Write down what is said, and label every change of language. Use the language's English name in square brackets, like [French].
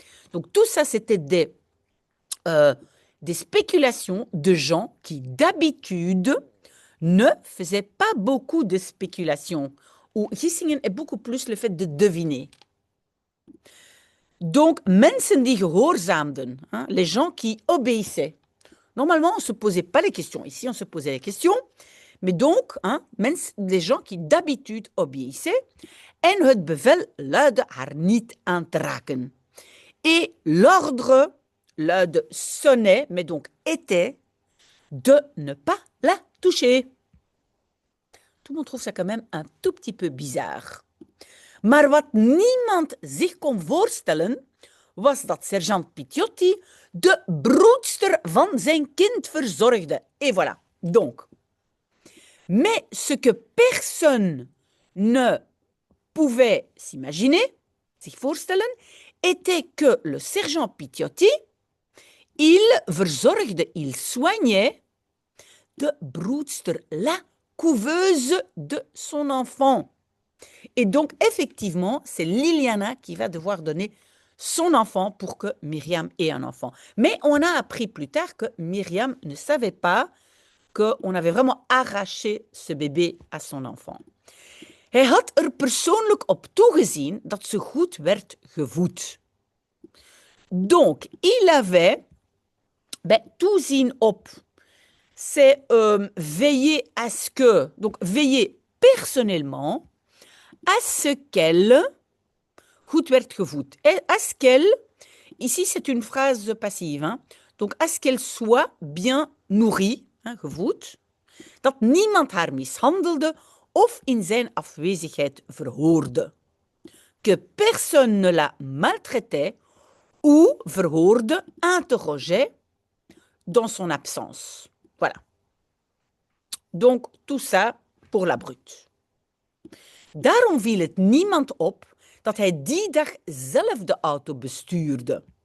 [French] Donc, tout ça, c'était des spéculations de gens qui, d'habitude, ne faisaient pas beaucoup de spéculations. Ou gissingen est beaucoup plus le fait de deviner. Donc, [Dutch] mensen die gehoorzaamden, [French] hein, les gens qui obéissaient. Normalement, on ne se posait pas les questions. Ici, on se posait les questions. Mais donc, hein, les gens qui d'habitude obéissaient, [Dutch] en het bevel luidde haar niet aan te raken. [French] Et l'ordre luidde sonnait, mais donc était, de ne pas la toucher. Tout le monde trouve ça quand même un tout petit peu bizarre. [Dutch] Maar wat niemand zich kon voorstellen, was dat sergeant Piciotti de broedster van zijn kind verzorgde. [French] Et voilà. Donc, mais ce que personne ne pouvait s'imaginer, [Dutch] zich voorstellen, [French] était que le sergent Piciotti, il verzorgde, il soignait [Dutch] de broedster, [French] la couveuse de son enfant. Et donc, effectivement, c'est Liliana qui va devoir donner son enfant pour que Myriam ait un enfant. Mais on a appris plus tard que Myriam ne savait pas qu'on avait vraiment arraché ce bébé à son enfant. [Dutch] Hij had er persoonlijk op toegezien dat ze goed werd gevoed. [French] Donc, il avait [Dutch] toezien op, [French] c'est veiller à ce que, donc veiller personnellement à ce qu'elle [Dutch] goed werd gevoed. [French] Et à ce qu'elle, ici c'est une phrase passive, hein, donc à ce qu'elle soit bien nourrie, hein, gevoed, [Dutch] dat niemand haar mishandelde of in zijn afwezigheid verhoorde. [French] Que personne ne la maltraitait ou verhoorde, interrogeait dans son absence. Voilà. Donc, tout ça pour la brute. [Dutch] Daarom viel het niemand op dat hij die dag zelf de auto bestuurde.